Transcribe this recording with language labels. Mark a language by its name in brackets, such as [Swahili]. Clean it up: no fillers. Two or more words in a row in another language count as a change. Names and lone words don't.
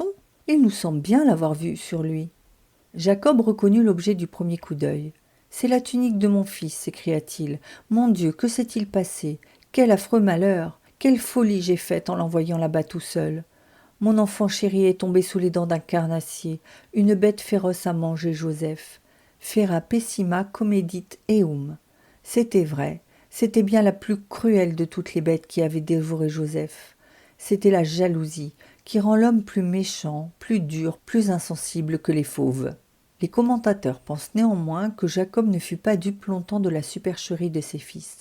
[French] Il nous semble bien l'avoir vue sur lui. » Jacob reconnut l'objet du premier coup d'œil. « C'est la tunique de mon fils, s'écria-t-il. Mon Dieu, que s'est-il passé? Quel affreux malheur! Quelle folie j'ai faite en l'envoyant là-bas tout seul! Mon enfant chéri est tombé sous les dents d'un carnassier. Une bête féroce a mangé Joseph. [Latin] Fera pessima comedit eum. [French] C'était vrai. C'était bien la plus cruelle de toutes les bêtes qui avaient dévoré Joseph. C'était la jalousie, qui rend l'homme plus méchant, plus dur, plus insensible que les fauves. Les commentateurs pensent néanmoins que Jacob ne fut pas dupe longtemps de la supercherie de ses fils.